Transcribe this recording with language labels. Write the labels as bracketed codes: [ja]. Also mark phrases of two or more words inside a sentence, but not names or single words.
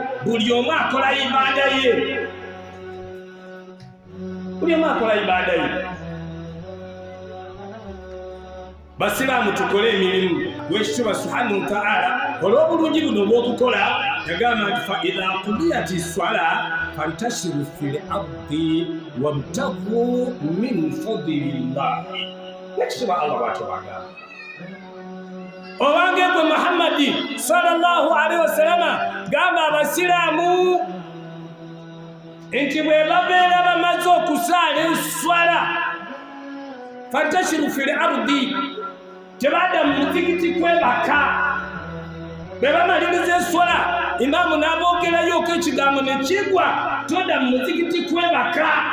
[lg] Buli omu akola ibaada ye. Buli omu akola ibaada ye. Basiraamu tukole emirimu. Weekitiibwa [ar] سبحانه وتعالى [lg] olw'obulungi buno obw'okukola yagamba nti [ar] فإذا قضيت الصلاة فانتشروا في الأرض وابتغوا من فضل الله. [lg] Weekitiibwa Allah bw'atubagamba. Owange gwe Muhammadi [ar] صلى الله عليه وسلم [lg] gamba abasiraamu nti bwe babeera bamaze okusaala enswala [ar] فانتشروا في الأرض [lg] tebadda mu muzikiti kwebaka. Bwe bamaliriza enswala imaamu n'aboogerayo ekigambo ne kigwa todda mu muzikiti kwebaka.